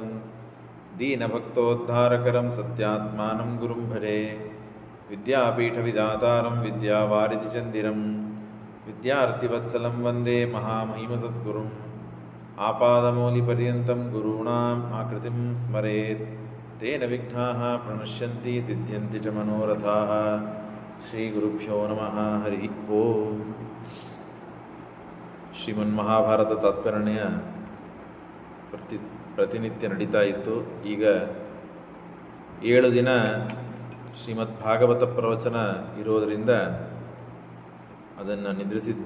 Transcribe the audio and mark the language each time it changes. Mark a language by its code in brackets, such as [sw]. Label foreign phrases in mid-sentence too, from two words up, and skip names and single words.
[sa] ದೀನಭಕ್ತೋದ್ಧಾರಕರಂ ಸತ್ಯಾತ್ಮಾನಂ ಗುರುಂ ಭಜೆ ವಿದ್ಯಾಪೀಠವಿದಾತಾರಂ ವಿದ್ಯಾವಾರಿಧಿಚಂದಿರಂ ವಿದ್ಯಾರ್ಥಿವತ್ಸಲಂ ವಂದೇ ಮಹಾಮಹಿಮಸದ್ಗುರುಂ ಆಪಾದಮೌಲಿಪರ್ಯಂతం ಗುರುಣಾಂ ಆಕೃತಿಂ ಸ್ಮರೇತ್ ತೇನ ವಿಘ್ನಾಃ ಪ್ರಣಶ್ಯಂತಿ ಸಿದ್ಧ್ಯಂತಿ ಚ ಮನೋರಥಾಃ ಶ್ರೀಗುರುಭ್ಯೋ ನಮಃ ಹರಿ ಓಂ. [kn] ಶ್ರೀಮನ್ಮಹಾಭಾರತ ತಾತ್ಪರ್ಯ ಪ್ರತಿನಿತ್ಯ ನಡೀತಾ ಇತ್ತು. ಈಗ 7 ದಿನ ಶ್ರೀಮದ್ ಭಾಗವತ ಪ್ರವಚನ ಇರೋದರಿಂದ ಅದನ್ನು ನಿದ್ರಿಸಿದ್ವಿ.